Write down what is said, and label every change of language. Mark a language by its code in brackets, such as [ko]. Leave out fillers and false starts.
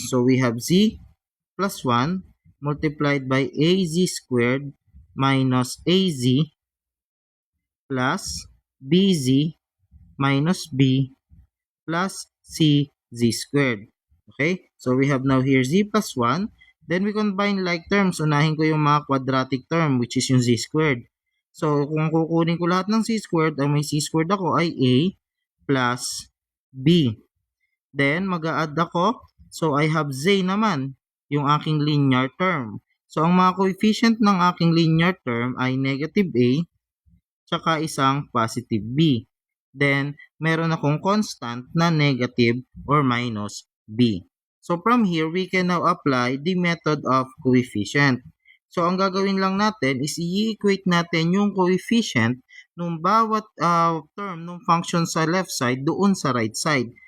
[en] So we have z plus 1 multiplied by az squared minus az plus bz minus b plus cz squared. Okay? So we have now here z plus 1. Then we combine like terms. [tl] Unahin ko yung mga quadratic term, [en] which is [tl] yung z squared. So kung kukunin ko lahat ng c squared, ang may c squared ako ay a plus b. Then mag-a-add ako. [en] So I have z [tl] naman, yung aking [en] linear term. [tl] So ang mga coefficient ng aking linear term ay negative a tsaka isang positive b. Then, meron akong constant na negative or minus b. [en] So, from here, we can now apply the method of coefficient. [tl] So, ang gagawin lang natin is i-equate natin yung coefficient ng bawat term ng function sa left side doon sa right side.